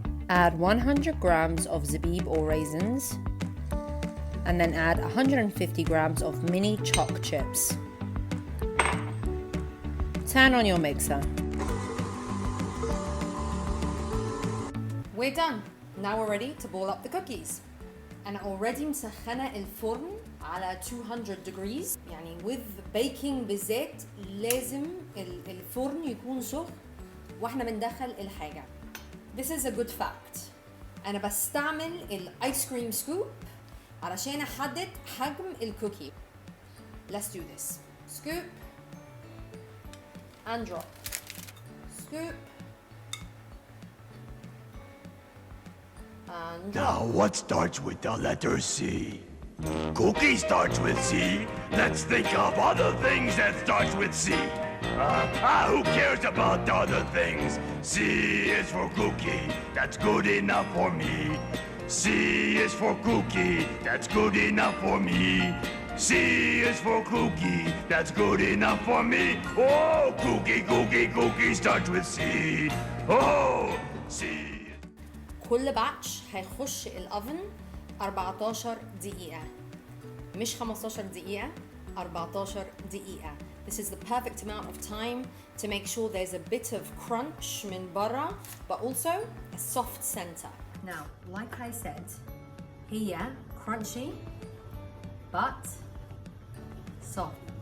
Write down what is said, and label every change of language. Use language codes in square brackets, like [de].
[en] Add 100 grams of zabib or raisins and then add 150 grams of mini chocolate chips. Turn on your mixer. We're done. Now we're ready to ball up the cookies. أنا already [ar] مسخنة الفرن على 200 degrees. يعني [en] with baking [ar] بالذات لازم الفرن يكون سخن واحنا بندخل الحاجة. [en] This is a good fact. [ar] أنا بستعمل الآيس كريم سكوب علشان أحدد حجم الكوكي. [en] Let's do this. Scoop and drop. Scoop and drop. Now what starts with the letter C? Cookie starts with C. Let's think of other things that starts with C. Who cares about the other things? C is for cookie. That's good enough for me. C is for cookie. That's good enough for me. C is for cookie. That's good enough for me. Oh, cookie, cookie, cookie starts with C. Oh, C. [ar] كل باتش هيخش الأوفن 14 دقيقة. مش 15 دقيقة، 14 دقيقة. [en] This is the perfect amount of time to make sure there's a bit of crunch [ar] من برا, [en] but also a soft center. Now, like I said, [ar] هي [en] crunchy but soft.